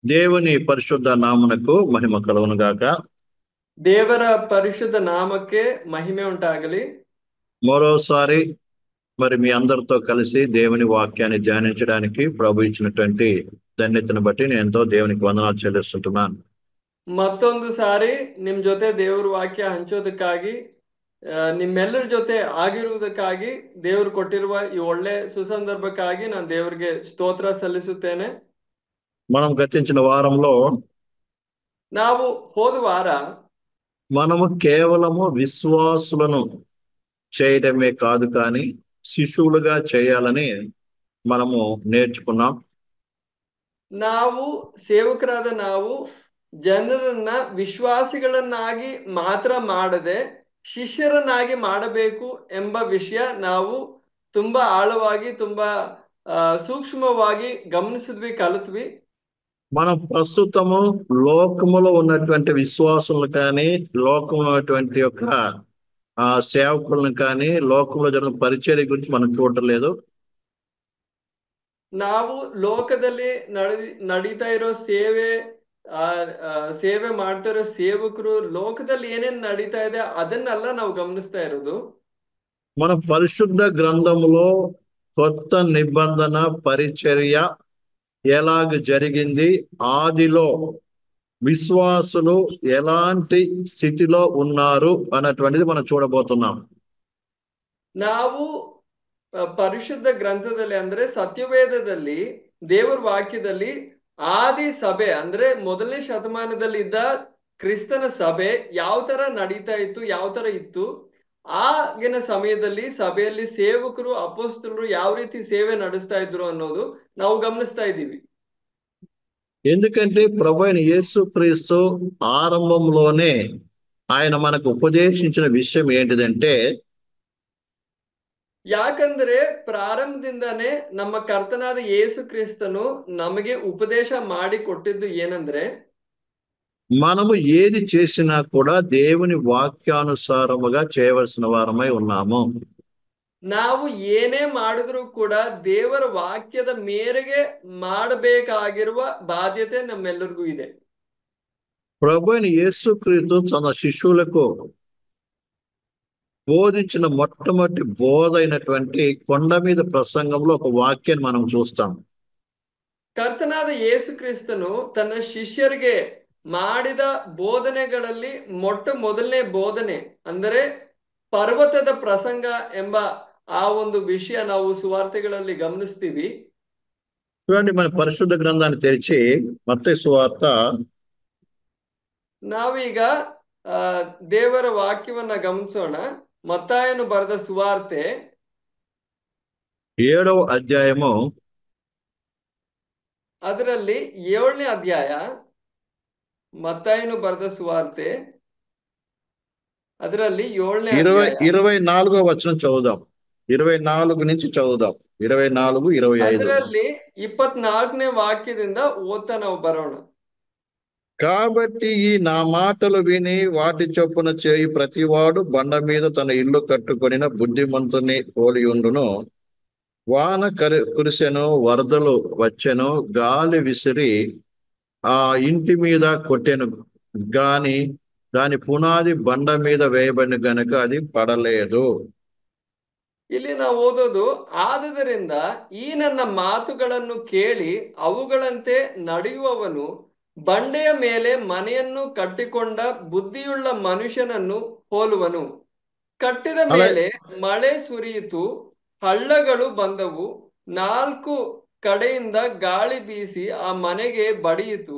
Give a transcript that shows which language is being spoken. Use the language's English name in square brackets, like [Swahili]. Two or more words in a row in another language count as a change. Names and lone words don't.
[Telugu] దేవుని పరిశుద్ధ నామునకు మహిమ కలుగును గాక. [Kannada] ದೇವರ ಪರಿಶುದ್ಧ ನಾಮಕ್ಕೆ ಮಹಿಮೆ ಉಂಟಾಗಲಿ. [Telugu] మరోసారి మీ అందరితో కలిసి దేవుని వాక్యాన్ని ధ్యానించడానికి ప్రభు ఇచ్చినటువంటి ధన్యతను బట్టి నేను ఎంతో దేవునికి వందనాలు చెల్లిస్తుంటున్నాను. [Kannada] ಮತ್ತೊಂದು ಸಾರಿ ನಿಮ್ ಜೊತೆ ದೇವ್ರ ವಾಕ್ಯ ಹಂಚೋದಕ್ಕಾಗಿ ನಿಮ್ಮೆಲ್ಲರ ಜೊತೆ ಆಗಿರುವುದಕ್ಕಾಗಿ ದೇವ್ರು ಕೊಟ್ಟಿರುವ ಈ ಒಳ್ಳೆ ಸುಸಂದರ್ಭಕ್ಕಾಗಿ ನಾನು ದೇವರಿಗೆ ಸ್ತೋತ್ರ ಸಲ್ಲಿಸುತ್ತೇನೆ. [Telugu] మనం గతించిన వారంలో [Kannada] ನಾವು ಹೋದ ವಾರ [Telugu] మనము కేవలము విశ్వాసులను చేయడమే కాదు కానీ శిశువులుగా చేయాలని మనము నేర్చుకున్నాం. [Kannada] ನಾವು ಸೇವಕರಾದ ನಾವು ಜನರನ್ನ ವಿಶ್ವಾಸಿಗಳನ್ನಾಗಿ ಮಾತ್ರ ಮಾಡದೆ ಶಿಷ್ಯರನ್ನಾಗಿ ಮಾಡಬೇಕು ಎಂಬ ವಿಷಯ ನಾವು ತುಂಬಾ ಆಳವಾಗಿ ತುಂಬಾ ಸೂಕ್ಷ್ಮವಾಗಿ ಗಮನಿಸಿದ್ವಿ, ಕಲಿತ್ವಿ. [Telugu] మనం ప్రస్తుతము లోకములో ఉన్నటువంటి విశ్వాసులను కానీ లోకంలో ఉన్నటువంటి యొక్క సేవకులను కానీ లోకంలో జరిగిన పరిచర్య గురించి మనం చూడలేదు. [Kannada] ನಾವು ಲೋಕದಲ್ಲಿ ನಡೀತಾ ಇರೋ ಸೇವೆ ಮಾಡ್ತಾ ಇರೋ ಸೇವಕರು ಲೋಕದಲ್ಲಿ ಏನೇನ್ ನಡೀತಾ ಇದೆ ಅದನ್ನೆಲ್ಲ ನಾವು ಗಮನಿಸ್ತಾ ಇರೋದು. [Telugu] మన పరిశుద్ధ గ్రంథములో కొత్త నిబంధన పరిచర్య ఎలాగ జరిగింది, ఆదిలో విశ్వాసులు ఎలాంటి స్థితిలో ఉన్నారు అన్నటువంటిది మనం చూడబోతున్నాం. [Kannada] ನಾವು ಪರಿಶುದ್ಧ ಗ್ರಂಥದಲ್ಲಿ ಅಂದ್ರೆ ಸತ್ಯವೇದದಲ್ಲಿ ದೇವರ ವಾಕ್ಯದಲ್ಲಿ ಆದಿ ಸಭೆ ಅಂದ್ರೆ ಮೊದಲನೇ ಶತಮಾನದಲ್ಲಿ ಇದ್ದ ಕ್ರಿಸ್ತನ ಸಭೆ ಯಾವ ತರ ನಡೀತಾ ಇತ್ತು, ಯಾವ ತರ ಇತ್ತು, ಆಗಿನ ಸಮಯದಲ್ಲಿ ಸಭೆಯಲ್ಲಿ ಸೇವಕರು ಅಪೊಸ್ತಲರು ಯಾವ ರೀತಿ ಸೇವೆ ನಡೆಸ್ತಾ ಇದ್ರು ಅನ್ನೋದು ನಾವು ಗಮನಿಸ್ತಾ ಇದ್ದೀವಿ. [Telugu] ఎందుకంటే ప్రభువైన యేసుక్రీస్తు ఆరంభంలోనే ఆయన మనకు ఉపదేశించిన విషయం ఏంటిదంటే, [Kannada] ಯಾಕಂದ್ರೆ ಪ್ರಾರಂಭದಿಂದಾನೇ ನಮ್ಮ ಕರ್ತನಾದ ಯೇಸು ಕ್ರಿಸ್ತನು ನಮಗೆ ಉಪದೇಶ ಮಾಡಿ ಕೊಟ್ಟಿದ್ದು ಏನಂದ್ರೆ, [Telugu] మనము ఏది చేసినా కూడా దేవుని వాక్యానుసారముగా చేయవలసిన వారమై ఉన్నాము. [Kannada] ನಾವು ಏನೇ ಮಾಡಿದ್ರು ಕೂಡ ದೇವರ ವಾಕ್ಯದ ಮೇರೆಗೆ ಮಾಡಬೇಕಾಗಿರುವ ಬಾಧ್ಯತೆ ನಮ್ಮೆಲ್ಲರಿಗೂ ಇದೆ. [Telugu] ప్రభువైన యేసుక్రీస్తు తన శిష్యులకు బోధించిన మొట్టమొదటి బోధ అయినటువంటి కొండ మీద ప్రసంగంలో ఒక వాక్యాన్ని మనం చూస్తాం. [Kannada] ಕರ್ತನಾದ ಯೇಸು ಕ್ರಿಸ್ತನು ತನ್ನ ಶಿಷ್ಯರಿಗೆ ಮಾಡಿದ ಬೋಧನೆಗಳಲ್ಲಿ ಮೊದಲನೇ ಬೋಧನೆ ಅಂದರೆ ಪರ್ವತದ ಪ್ರಸಂಗ ಎಂಬ ಆ ಒಂದು ವಿಷಯ ನಾವು ಸುವಾರ್ತೆಗಳಲ್ಲಿ ಗಮನಿಸ್ತೀವಿ. [Telugu] చూడండి, మన పరిశుద్ధ గ్రంథాన్ని తెరిచి మత్తయి సువార్త [Kannada] ನಾವೀಗ ದೇವರ ವಾಕ್ಯವನ್ನ ಗಮನಿಸೋಣ. ಮತ್ತಾಯನು ಬರೆದ ಸುವಾರ್ತೆ [Telugu] 7వ అధ్యాయము [Kannada] ಅದರಲ್ಲಿ 7ನೇ ಅಧ್ಯಾಯ. ಮತ್ತಾಯನು ಬರೆದ ಸುವಾರ್ತೆ ಅದರಲ್ಲಿ 7ನೇ ಅಧ್ಯಾಯ [Telugu] 24వ వచనం చదువుదాం. 24 నుంచి చదువుదాం. 24, 25. [Kannada] ಅದರಲ್ಲಿ 24ನೇ ವಾಕ್ಯದಿಂದ ಓದ್ತಾ ನಾವು ಬರೋಣ. [Telugu] కాబట్టి ఈ నా మాటలు విని వాటి చొప్పున చేయి ప్రతివాడు బండ మీద తన ఇల్లు కట్టుకొనిన బుద్ధిమంతుని పోలి ఉండును. వాన కురిసెను, వరదలు వచ్చెను, గాలి విసిరి ఆ ఇంటి మీద కొట్టెను, గాని దాని పునాది బండ మీద వేయబడిన గనుక అది పడలేదు. [Kannada] ಇಲ್ಲಿ ನಾವು ಓದೋದು, ಆದುದರಿಂದ ಈ ನನ್ನ ಮಾತುಗಳನ್ನು ಕೇಳಿ ಅವುಗಳಂತೆ ನಡೆಯುವವನು ಬಂಡೆಯ ಮೇಲೆ ಮನೆಯನ್ನು ಕಟ್ಟಿಕೊಂಡ ಬುದ್ಧಿಯುಳ್ಳ ಮನುಷ್ಯನನ್ನು ಹೋಲುವನು. ಕಟ್ಟಿದ ಮೇಲೆ ಮಳೆ ಸುರಿಯಿತು, ಹಳ್ಳಗಳು ಬಂದವು, 4 ಕಡೆಯಿಂದ ಗಾಳಿ ಬೀಸಿ ಆ ಮನೆಗೆ ಬಡಿಯಿತು.